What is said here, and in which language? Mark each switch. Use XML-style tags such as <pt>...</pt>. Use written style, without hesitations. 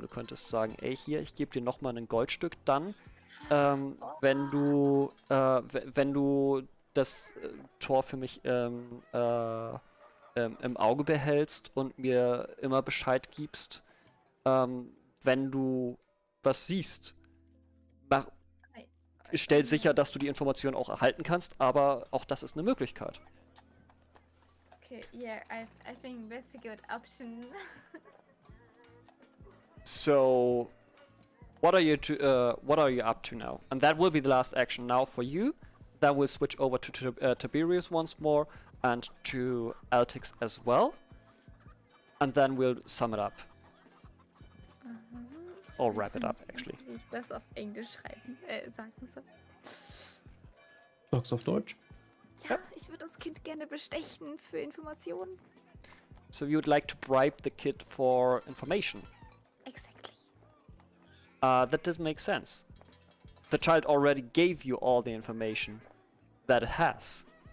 <de>Du könntest sagen, ey, hier, ich gebe dir nochmal ein Goldstück dann, wenn du das Tor für mich im Auge behältst und mir immer Bescheid gibst, wenn du was siehst. Stell sicher, dass du die Information auch erhalten kannst, aber auch das ist eine Möglichkeit.</de> <en>Okay, yeah, I think that's a good option. So, what are you up to now? And that will be the last action now for you. Then we'll switch over to Tiberius once more and to Altix as well. And then we'll sum it up. Or wrap it up, actually.</en> <de>Wie ich das auf Englisch sagen soll. Sag's auf Deutsch. Ja, ich würde das Kind gerne bestechen für Informationen.</de> <en>So you would like to bribe the kid for information. Exactly. That doesn't make sense. The child already gave you all the information that it has.</en>